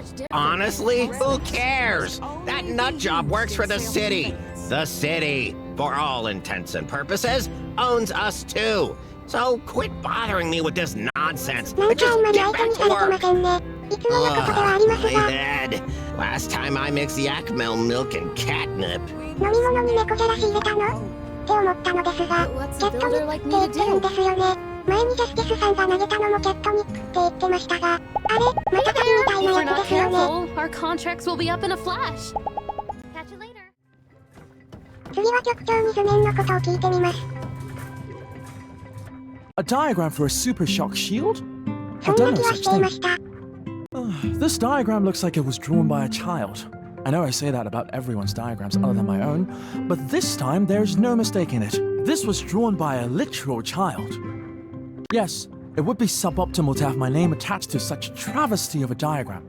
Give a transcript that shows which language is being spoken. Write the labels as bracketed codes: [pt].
[en] Honestly, who cares? That nut job works for the city. The city, for all intents and purposes, owns us too. So quit bothering me with this nonsense and just get back to work. My head. Last time I mixed yak milk and catnip. [ja] 飲み物に猫じゃらし入れたのって思ったのですが、キャットニックって言ってるんですよね。前にジャスティスさんが投げたのもキャットニックって言ってましたが、あれまた鳥みたいなやつですよね。 [en] Our contracts will be up in a flash. Catch you later. [ja] 次は局長に図面のことを聞いてみます。 [en] A diagram for a super shock shield? [ja] そんな気はしていました。 [en] This diagram looks like it was drawn by a child. I know I say that about everyone's diagrams other than my own, but this time there's no mistake in it. This was drawn by a literal child. Yes, it would be suboptimal to have my name attached to such a travesty of a diagram.